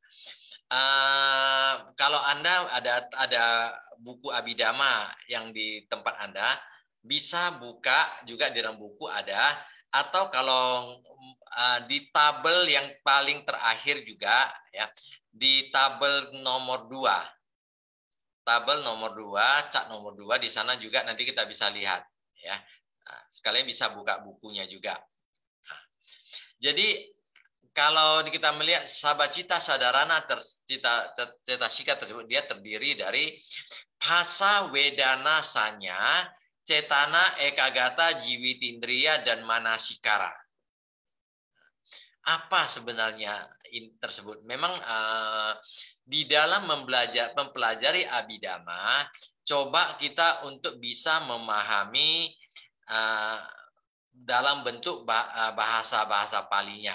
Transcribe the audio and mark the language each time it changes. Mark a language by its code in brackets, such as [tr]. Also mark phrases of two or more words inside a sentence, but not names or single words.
[id] Kalau Anda ada buku Abhidhamma yang di tempat Anda, bisa buka juga di dalam buku ada, atau kalau di tabel yang paling terakhir juga ya, di tabel nomor 2. Tabel nomor 2, cat nomor 2 di sana juga nanti kita bisa lihat ya. Nah, sekalian bisa buka bukunya juga. Nah, jadi kalau kita melihat [pi] sabacita sadarana cetasika [id] tersebut, dia terdiri dari [pi] phasa, wedana, sanya, cetana, ekagata, jiwitindriya, [id] dan manasikara. Apa sebenarnya tersebut? Memang di dalam mempelajari Abhidhamma, coba kita untuk bisa memahami dalam bentuk bahasa-bahasa palinya.